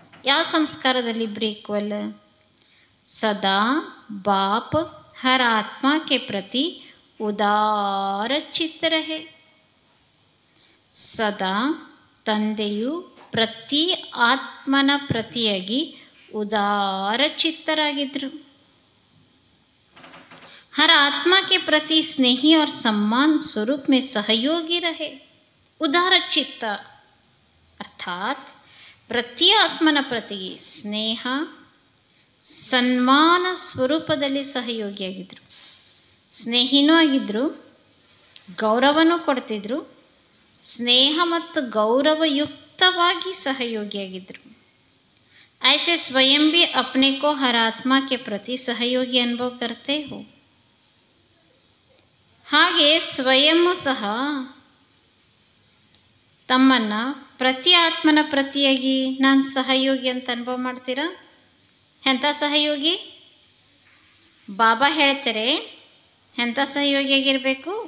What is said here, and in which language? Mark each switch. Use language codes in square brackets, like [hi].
[kn] ಯಾವ ಸಂಸ್ಕಾರದಲ್ಲಿ ಇಬ್ಬರು ಈಕ್ವಲ್? [hi] ಸದಾ ಬಾಪ್ ಹರ ಆತ್ಮ ಕೆ ಪ್ರತಿ ಉದಾರ ಚಿತ್ತ ರಹೆ. [kn] ಸದಾ ತಂದೆಯು ಪ್ರತಿ ಆತ್ಮನ ಪ್ರತಿಯಾಗಿ ಉದಾರ ಚಿತ್ತರಾಗಿದ್ದರು. [hi] हर आत्मा के प्रति स्नेही और सम्मान स्वरूप में सहयोगी रहे. उदार चित्त अर्थात [kn] ಪ್ರತಿ ಆತ್ಮನ ಪ್ರತಿ ಸ್ನೇಹ ಸನ್ಮಾನ ಸ್ವರೂಪದಲ್ಲಿ ಸಹಯೋಗಿಯಾಗಿದ್ದರು. ಸ್ನೇಹಿನೂ ಆಗಿದ್ದರು, ಗೌರವನೂ ಕೊಡ್ತಿದ್ರು, ಸ್ನೇಹ ಮತ್ತು ಗೌರವಯುಕ್ತವಾಗಿ ಸಹಯೋಗಿಯಾಗಿದ್ದರು. [hi] ऐसे स्वयं भी अपने को हर आत्मा के प्रति सहयोगी अनुभव करते हो. [kn] ಹಾಗೆ ಸ್ವಯಂ ಸಹ ತಮ್ಮನ್ನು ಪ್ರತಿ ಆತ್ಮನ ಪ್ರತಿಯಾಗಿ ನಾನು ಸಹಯೋಗಿ ಅಂತ ಅನುಭವ ಮಾಡ್ತೀರಾ? ಎಂಥ ಸಹಯೋಗಿ? ಬಾಬಾ ಹೇಳ್ತಾರೆ ಎಂಥ ಸಹಯೋಗಿಯಾಗಿರಬೇಕು?